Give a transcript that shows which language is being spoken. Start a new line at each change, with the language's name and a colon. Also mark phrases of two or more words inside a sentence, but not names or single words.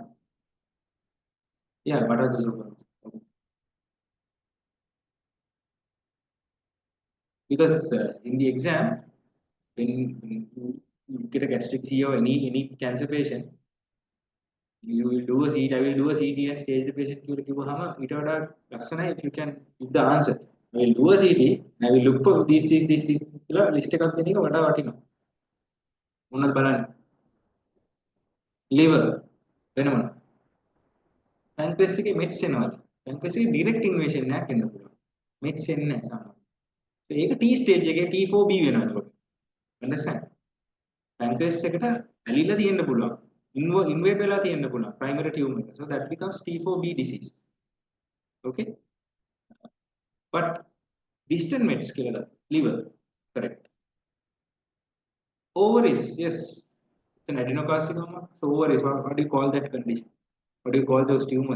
English: Yeah, what are those ones? Because in the exam, when you get a gastric CA or any cancer patient, you will do a CT, I will do a CT and stage the patient to if you can give the answer. I will do a CT, I will look for this list
Sinhala: එකක් දෙන එක වඩා වටිනවා. මොනවද බලන්නේ? liver වෙන මොනවද? pancreas එකේ mets එනවද? pancreas එකේ direct invasion එකක් එන්න පුළුවන්. mets එන්නේ නැහැ සාමාන්‍යයෙන්. So ඒක T stage එකේ T4B වෙනවා එතකොට. Understand? pancreas එකට ඇලිලා තියෙන්න පුළුවන්. invade වෙලා තියෙන්න පුළුවන්
English: primary tumor
Sinhala: එක.
English: So that becomes T4B disease. Okay? But distant mets කියලා liver, correct. Ovaries, yes, it's an adenocarcinoma. So ovaries, what do you call that condition? What do you call those tumors?